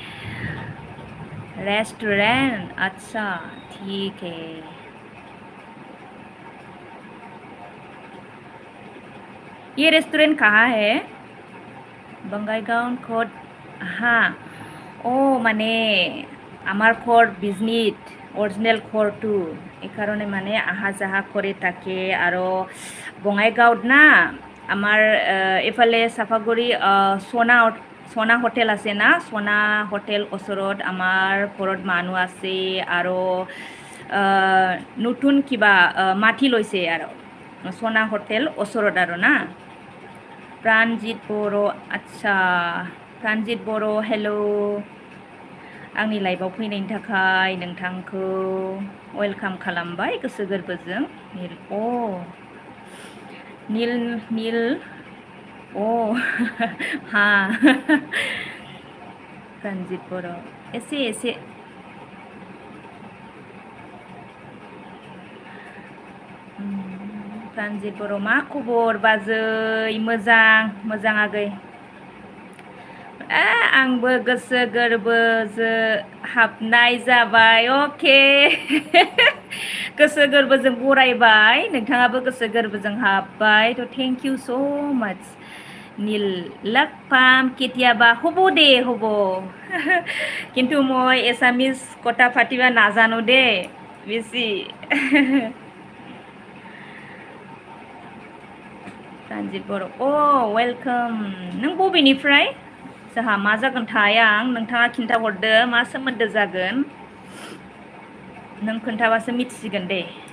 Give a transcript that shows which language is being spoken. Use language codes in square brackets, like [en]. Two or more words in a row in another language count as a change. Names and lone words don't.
[hi] रेस्टोरेंट, अच्छा ठीक है। ये रेस्टोरेंट कहाँ है? [as] বঙাইগাঁও ক'ড। হয় অ' মানে আমাৰ ক'ড বিজনীত অৰিজিনেল ঘৰটো এইকাৰণে মানে আহা যাহা কৰি থাকে আৰু বঙাইগাঁৱত না আমাৰ এফালে চাফাগুৰি সোনা হোটেল আছে না, সোনা হোটেল ওচৰত আমাৰ ঘৰত মানুহ আছে আৰু নতুন কিবা মাটি লৈছে আৰু সোনা হোটেল ওচৰত আৰু না। [brx] प्राणजित बर' आच्छा प्राणजित बर' हेलौ आंनि लाइभआव फैनायनि थाखाय नोंथांखौ वेलकाम खालामबाय गोसो गोरबोजों। नील ओ नील ओ हाँ प्राणजित बर' एसे प्राणजित बर' मा खबर बाजै? मोजां आगै। आंबो गोसो गोरबोजों हाबनाय जाबाय। अके गोसो गोरबोजों बरायबाय, नोंथाङाबो गोसो गोरबोजों हाबबाय। [en] th thank you so much [as] নীল লগ পাম কেতিয়াবা। হ'ব দে হ'ব কিন্তু মই এছামিজ কথা পাতিবা নাজানো দে বেছি। [brx] प्राणजित बर' अ वेलकाम। नों बबेनिफ्राय? जोंहा मा जागोनथाय आं नोंथाङा खिन्थाहरदो मा सोमोन्दो जागोन, नों खोन्थाबासो मिथिसिगोन दे।